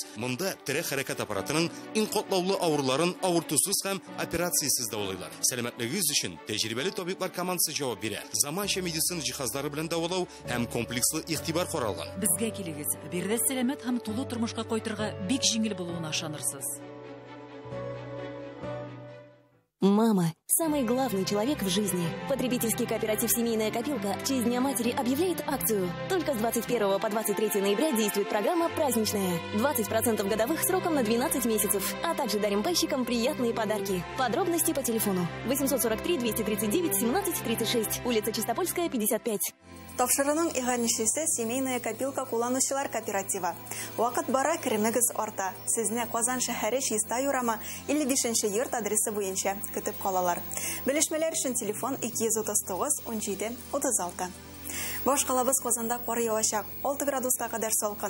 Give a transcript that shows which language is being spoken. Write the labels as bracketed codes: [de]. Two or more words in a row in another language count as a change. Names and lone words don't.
[tt] Монда тирә хәрәкәт аппаратының иң катлаулы авыруларын авыртусыз һәм операциясыз дәвалыйлар. Сәламәтлегегез өчен тәҗрибәле табиблар командасы җавап бирә. Заманча медицина җиһазлары белән дәвалау һәм комплекслы игътибар каралган. Безгә килегез. Бирдә сәламәт һәм тулы тормышка кайтырга бик җиңел булуына ышанырсыз. [ru] Мама – самый главный человек в жизни. Потребительский кооператив «Семейная копилка» в честь Дня матери объявляет акцию. Только с 21 по 23 ноября действует программа «Праздничная». 20% годовых сроком на 12 месяцев. А также дарим пайщикам приятные подарки. Подробности по телефону 843 239 17 36. Улица Чистопольская, 55. [tt] Тапшырының иганишесе семейная копилка кулланучылар кооператива. Вакыт бара керемегез арта. Сезне Казан шәһәре Чиста юрама 55-нче йорт адресы буенча көтеп калалар. Белешмәләр өчен телефон 239 17 36. Башкалабыз Казанда кар явачак, 6 градуска кадәр салкын.